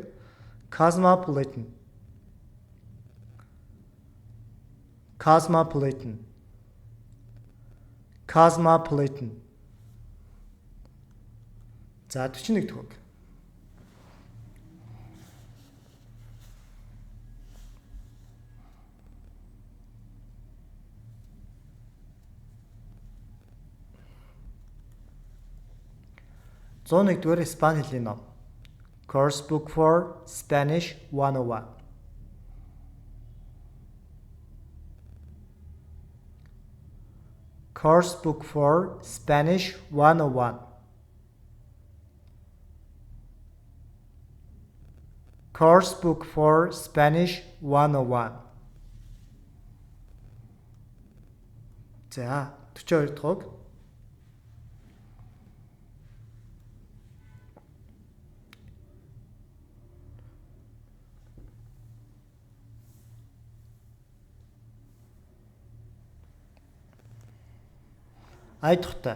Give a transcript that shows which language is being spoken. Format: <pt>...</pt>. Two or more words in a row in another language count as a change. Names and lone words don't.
<mn>Cosmopolitan. За 41 дэх үг. Зуун нэгдүгээр Испани хэлний ном.</mn> <en>Course book for Spanish 101. Course book for Spanish 101. Course book for Spanish 101.</en> <mn>За 42 дахь үг. Ая тухтай.</mn>